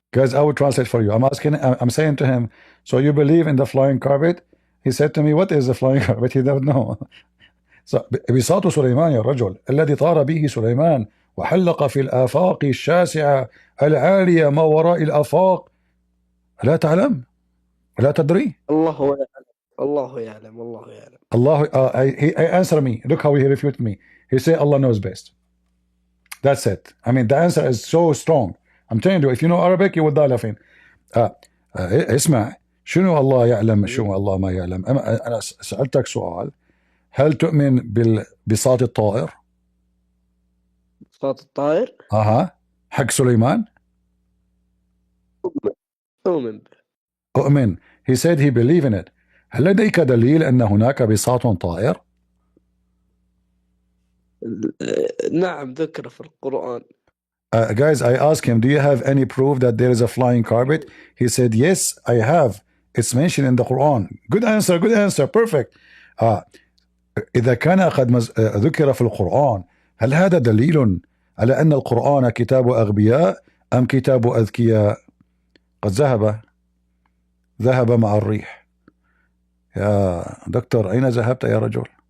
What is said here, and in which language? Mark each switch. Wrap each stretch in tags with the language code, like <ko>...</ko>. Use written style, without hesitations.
<en>Guys, I will translate for you. I'm saying to him, so you believe in the flying carpet? He said to me, what is the flying carpet? He don't know.</en> <ar>So, بساط سليمان يا رجل الذي طار به سليمان وحلق في الآفاق الشاسعة العالية ما وراء الآفاق. لا تعلم؟ لا تدري؟ الله يعلم.</ar> <en>Allah, he answered me. Look how he refuted me. He said Allah knows best. That's it. I mean, the answer is so strong. I'm telling you, if you know Arabic, you will die laughing.</en> <ar>اسمع، شنو الله يعلم شنو الله ما يعلم. أنا سألتك سؤال، هل تؤمن بالبساط الطائر؟ بساط الطائر؟ حق سليمان؟ أؤمن.</ar> <en>He said he believed in it.</en> <ar>هل لديك دليل أن هناك بساط طائر؟ نعم ذكر في القرآن.</ar> <en>Guys, I asked him, do you have any proof that there is a flying carpet? He said, yes, I have. It's mentioned in the Quran. Good answer, perfect.</en> <ar>إذا كان قد ذكر في القرآن، هل هذا دليل على أن القرآن كتاب أغبياء أم كتاب أذكياء؟ قد ذهب مع الريح. يا دكتور، أين ذهبت يا رجل؟</ar>